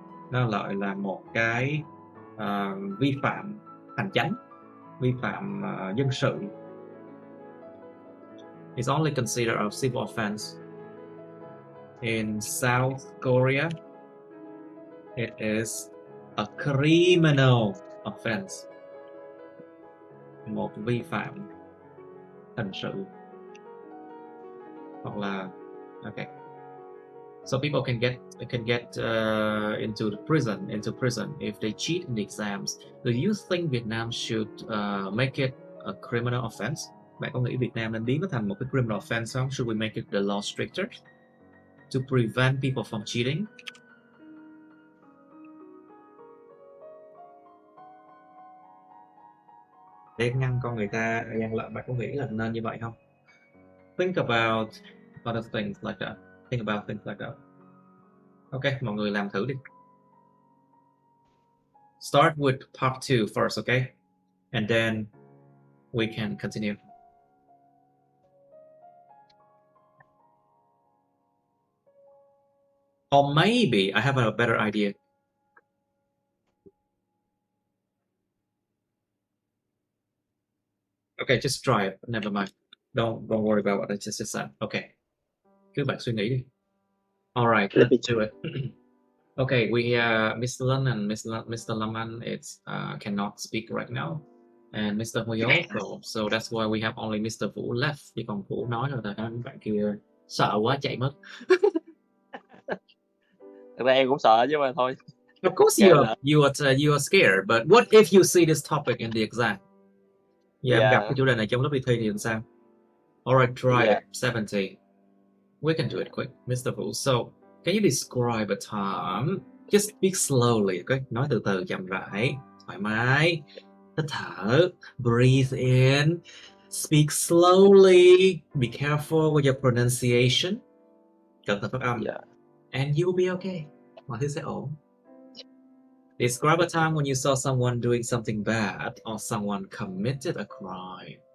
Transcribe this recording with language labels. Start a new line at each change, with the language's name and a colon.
Vietnamese: Nó lại là một cái vi phạm hành chánh, vi phạm dân sự.
English: It's only considered a civil offense. In South Korea, it is a criminal offense.
Vietnamese: Một vi phạm hình sự. Hoặc là
English: okay. So people can get into prison if they cheat in the exams. Do you think Vietnam should make it a criminal offense?
Vietnamese: Bạn có nghĩ Việt Nam nên biến nó thành một cái criminal offense không?
English: Should we make it the law stricter to prevent people from cheating?
Vietnamese: Để ngăn con người ta gian lận, bạn có nghĩ là nên như vậy không?
English: Think about other things like that.
Vietnamese: Okay, mọi người làm thử đi.
English: start with part 2 first, okay? And then we can continue. Or maybe I have a better idea. Okay, just try it. Never mind. Don't worry about what I just said.
Vietnamese: Okay. Cứ bạn suy nghĩ đi.
English: All right, Let me let's do it. Okay, we Mr. Lân and Mr. Laman cannot speak right now, and Mr. Huy also. So that's why we have only Mr. Vũ left.
Vietnamese: Chỉ còn Vũ nói rồi, tại các bạn kia sợ quá chạy mất. Thực ra em cũng sợ chứ mà thôi.
English: Of course you are scared, but what if you see this topic in the exam?
Vietnamese: Em gặp cái chủ đề này trong lớp đi thi thì làm sao?
English: Alright, try it. 70. We can do it quick, Mr. Vũ. So, can you describe a time? Just speak slowly, okay?
Vietnamese: Nói từ từ, chậm rãi, thoải mái. Hít thở,
English: breathe in. Speak slowly. Be careful with your pronunciation.
Vietnamese: Cẩn thận phát âm.
English: And you will be okay.
Vietnamese: Mọi thứ sẽ ổn.
English: Describe a time when you saw someone doing something bad or someone committed a crime.